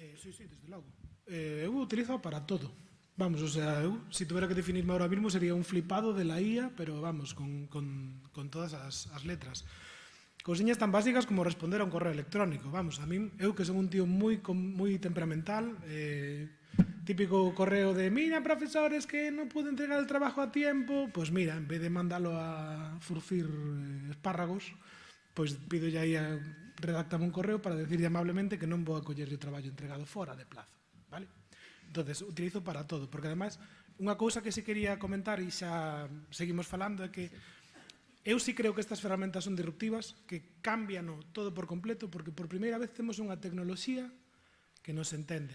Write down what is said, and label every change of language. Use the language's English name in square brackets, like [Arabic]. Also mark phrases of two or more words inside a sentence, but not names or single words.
[Galician] Sí, desde logo. Eu utilizo para todo. [Spanish] Vamos, o sea, eu, se tuvera que definirme ahora mismo, sería un flipado de la IA, pero vamos, con [Galician] todas as letras. Cousiñas tan básicas como responder a un correo electrónico. Vamos, a min, eu que son un tío moi temperamental, típico correo de mira, profesores, que non pude entregar [Spanish] el trabajo a tiempo, pues mira, [Galician] en vez de mandalo a furcir espárragos, [Spanish] pues pido ya [Galician] aí a redactame un correo [Spanish] para decirle amablemente [Galician] que non vou a coller o traballo entregado fora de plazo, vale? Entonces, utilizo para todo, porque además, unha cousa que sí quería comentar e xa seguimos falando é que eu sí creo que estas ferramentas son disruptivas, que cambian todo por completo, porque por primeira vez temos unha tecnoloxía que nos entende.